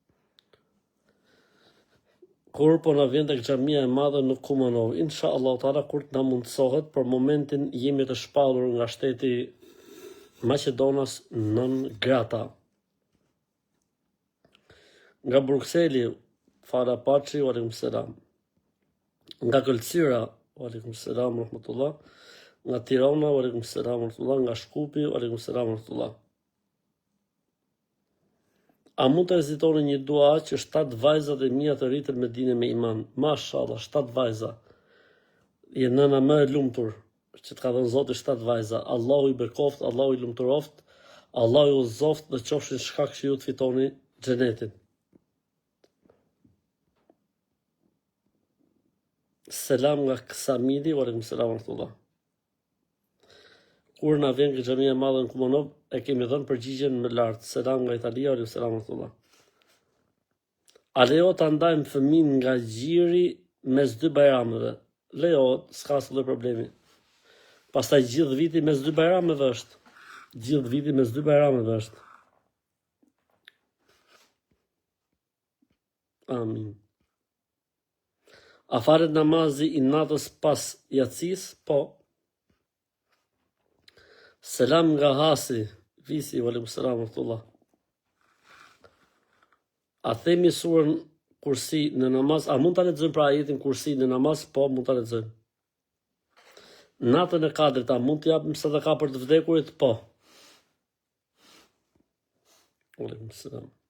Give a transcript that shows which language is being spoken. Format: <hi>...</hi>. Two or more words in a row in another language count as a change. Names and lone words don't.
<sq>Kur po na vjen tek xhamia e madhe në Kumanov,</sq> <ar>إن شاء الله تعالى</ar> <sq>kur të na mundsohet, për momentin jemi të shpallur nga shteti Maqedonas</sq> <la>non grata.</la> <sq>Nga Brukseli, Fara Paçi,</sq> <ar>وعليكم السلام.</ar> <sq>Nga Këlqyra,</sq> <ar>وعليكم السلام ورحمة الله.</ar> <sq>Nga Tirana,</sq> <ar>وعليكم السلام ورحمة الله.</ar> <sq>Nga Shkupi,</sq> <ar>وعليكم السلام ورحمة الله.</ar> <sq>A mund të rezitoni një dua që 7 vajzat e mia të rriten me dinë me iman? Mashallah, 7 vajza. Je nëna më e lumtur që të ka dhënë Zoti 7 vajza. Allahu i bekoft, Allahu i lumturoft, Allahu ju zoft dhe qofshin shkak që ju të fitoni xhenetin. Selam nga Ksamili,</sq> <ar>وعليكم السلام ورحمة الله.</ar> <sq>Kur na vjen nga xhamia e madhe në Kumanov, e kemi dhënë përgjigjen më lart. Selam nga Italia,</sq> <ar>وعليكم السلام ورحمة الله.</ar> <sq>A lejohet ta ndajmë fëmin nga gjiri mes 2 bajrameve? Lejohet, s'ka asnjë problemi. Pastaj gjithë viti mes 2 bajrameve është. Gjithë viti mes 2 bajrameve është. Amin. A falet namazi i natës pas yatsis? Po. Selam nga Hasi, Visi,</sq> <ar>وعليكم السلام ورحمة الله.</ar> <sq>A themi surën Kursi në namaz? A mund ta lexojmë pra ajetin Kursi në namaz? Po, mund ta lexojmë. Natën e Kadrit, a mund të japim sadaka për të vdekurit? Po.</sq> <ar>وعليكم السلام.</ar>